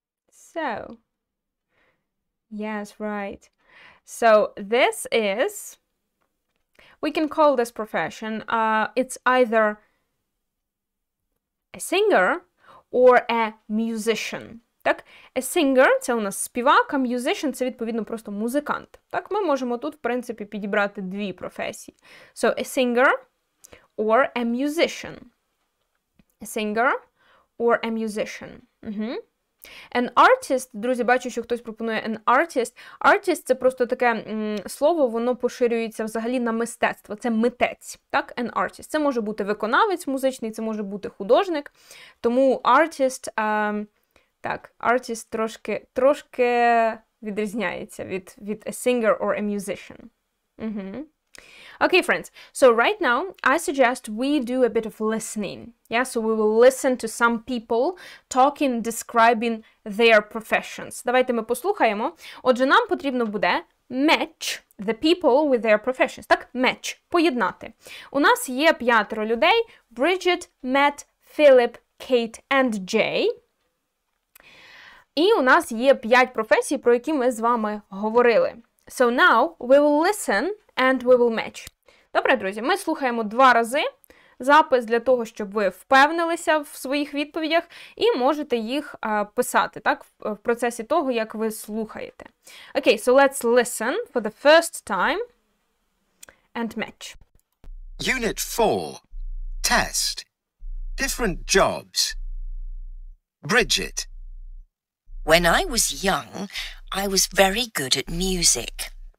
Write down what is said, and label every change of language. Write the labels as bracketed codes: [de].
[en] So, yes, right. So this is, we can call this profession, it's either a singer or a musician. [uk] Так, a singer – це у нас співак, а musician – це, відповідно, просто музикант. Так, ми можемо тут, в принципі, підібрати дві професії. [en] So, a singer or a musician. A singer or a musician. [uk] An artist, друзі, бачу, що хтось пропонує an artist. Artist – це просто таке слово, воно поширюється взагалі на мистецтво. Це митець, так? An artist. Це може бути виконавець музичний, це може бути художник. Тому artist, так, artist трошки відрізняється від a singer or a musician. [en] Okay, friends, so right now, I suggest we do a bit of listening. Yeah, so we will listen to some people talking, describing their professions. [uk] Давайте ми послухаємо. Отже, нам потрібно буде [en] match the people with their professions. [uk] Так, match, поєднати. У нас є 5 людей. [en] Bridget, Matt, Philip, Kate and Jay. [uk] І у нас є 5 професій, про які ми з вами говорили. [en] So now we will listen and we will match. [uk] Добре, друзі, ми слухаємо 2 рази запис для того, щоб ви впевнилися в своїх відповідях і можете їх писати, так, в процесі того, як ви слухаєте. [en] Okay, so let's listen for the first time and match. Unit 4. Test. Different jobs. Bridget. When I was young, I was very good at music.